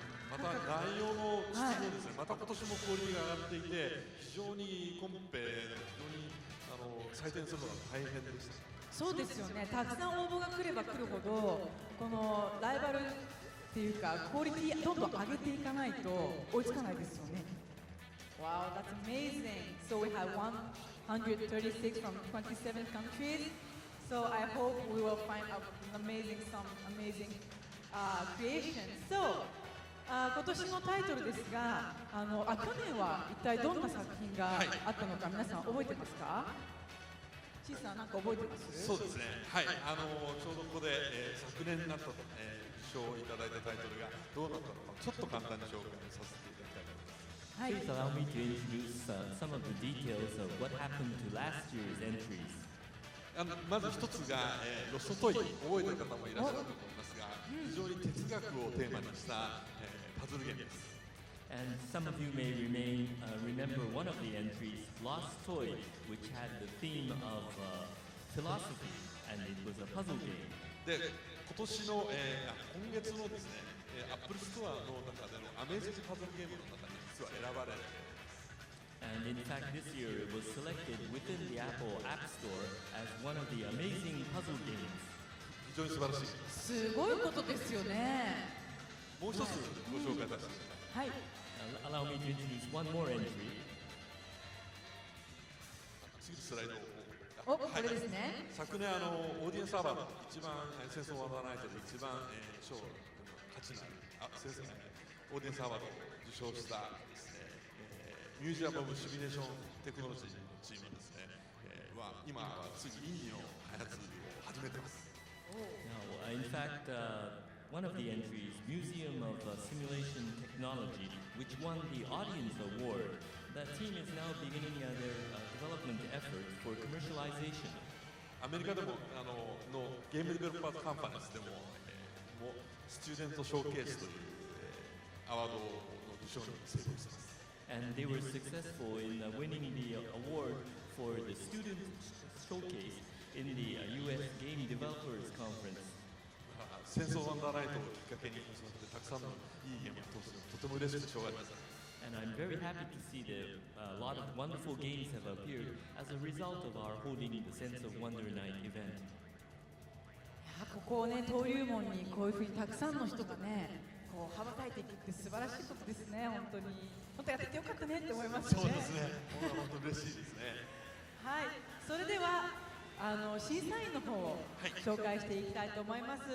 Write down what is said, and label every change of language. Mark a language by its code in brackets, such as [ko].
[ja] また内容の質もですね、また今年もクオリティが上がっていて、非常にコンペ、非常に採点するのが大変でした。そうですよね。たくさん応募が来れば来るほど、このライバルっていうかクオリティどんどん上げていかないと追いつかないですよね。 [en] Wow, that's amazing. So we have 136 from 27 countries. So I hope we will find some amazing creations. [ja] So 今年のタイトルですが、去年は一体どんな作品があったのか皆さん覚えてますか。シーさんなんか覚えてます。そうですね。はい。ちょうどここで、昨年になったと、賞をいただいたタイトルがどうなったのかちょっと簡単に紹介させていただきたいと思います。 [en] Please allow me to introduce some of the details of what happened to last year's entries. [ja] まず一つが、ロストトイ覚えてる方もいらっしゃると思いますが、非常に哲学をテーマにした、パズルゲームです。 [en] And some of you may remember one of the entries, Lost Toy, which had the theme of philosophy, and it was a puzzle game. [ja] で、今年の、今月のですね、Apple Store の中でのアメージングパズルゲームの中に実は選ばれています。 [en] And in fact, this year it was selected within the Apple App Store as one of the amazing puzzle games. [ja] 非常に素晴らしい。すごいことですよね。もう一つご紹介させてください。はい。 [en] Allow me to introduce one more entry. [ja] 次のスライドお、これですね。昨年オーディエンスアワード一番戦争をワンダーナイトで一番、賞の価値のあるオーディエンスアワードを受賞したですね、ミュージアム・オブ・シミュレーション・テクノロジーのチームですね、今は次インディの開発を始めてます。 [en] Now, in fact, one of the entries, Museum of Simulation Technology, which won the Audience Award, that team is now beginning their development effort for commercialization. [ja] アメリカでものゲームデベロッパーズカンパニーズでも、スチューデントショーケースという、アワードの受賞に成功しています。 [en] And they were successful in winning the award for the student showcase in the US Game Developers Conference. [ja] 戦争ワンダーナイトをきっかけにたくさんのいいゲームを通すのとても嬉しくてしょうがありません。 [en] And I'm very happy to see that a lot of wonderful games have appeared as a result of our holding the Sense of Wonder Night event. [ja] ここをね、登竜門にこういうふうにたくさんの人がね、こう羽ばたいていくって素晴らしいことですね。本当にやっててよかったねって思いますね。そうですね。本当に嬉しいですね。はい。それでは審査員の方を紹介していきたいと思います。